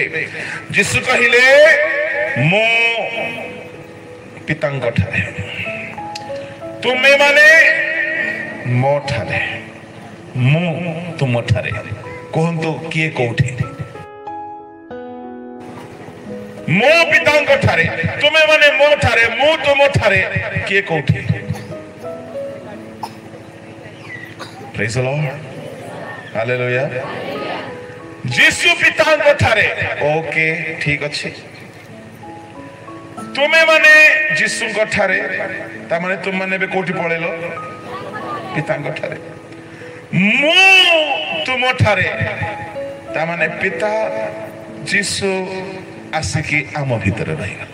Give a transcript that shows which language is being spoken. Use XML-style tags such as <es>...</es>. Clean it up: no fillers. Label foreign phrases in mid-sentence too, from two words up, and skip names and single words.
<or>ଯୀଶୁ କହିଲେ ମୁଁ ପିତାଙ୍କ ଠାରେ, ତୁମେ ମାନେ ମୋ ଠାରେ, ମୁଁ ତୁମ ଠାରେ। କୁହନ୍ତୁ କିଏ କୋଉଠି? ମୋ ପିତାଙ୍କ ଠାରେ, ତୁମେ ମାନେ ମୋ ଠାରେ, ମୁଁ ତୁମ ଠାରେ, କିଏ କୋଉଠି?</or> <en>Praise the Lord.</en> <or>Hallelujah. ଯୀଶୁ ପିତାଙ୍କ ଠାରେ। ଓକେ, ଠିକ ଅଛି। ତୁମେ ମାନେ ଯୀଶୁଙ୍କ ଠାରେ, ତାମାନେ ତୁମେ ମାନେ ଏବେ କୋଉଠି ପଳେଇଲ? ପିତାଙ୍କ ଠାରେ। ମୁଁ ତୁମ ଠାରେ, ତାମାନେ ପିତା ଯୀଶୁ ଆସିକି ଆମ ଭିତରେ ରହିଗଲେ।</or>